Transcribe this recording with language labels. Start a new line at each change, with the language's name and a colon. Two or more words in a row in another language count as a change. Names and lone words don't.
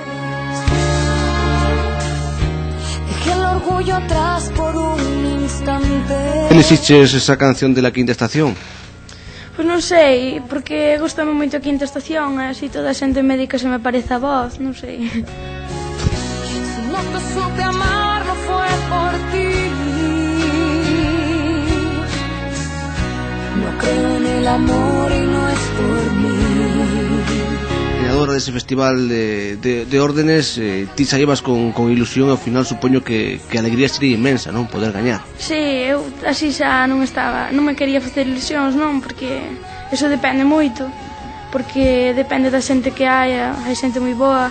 Galician: Elixiches esa canción de La Quinta Estación? Pois non sei, porque gustame moito a Quinta Estación, e así toda a xente me di que se me parece a voz, non sei.
Spanish: No te supe amar, no fue por ti. No creo en el amor y no es por mí.
Galician: Creadora dese festival de Órdenes, ti saíbas con ilusión e ao final supoño que a alegría sería inmensa, non? Poder gañar. Si, eu así xa non me quería facer ilusións, non? Porque eso depende moito, porque depende da xente que hai xente moi boa.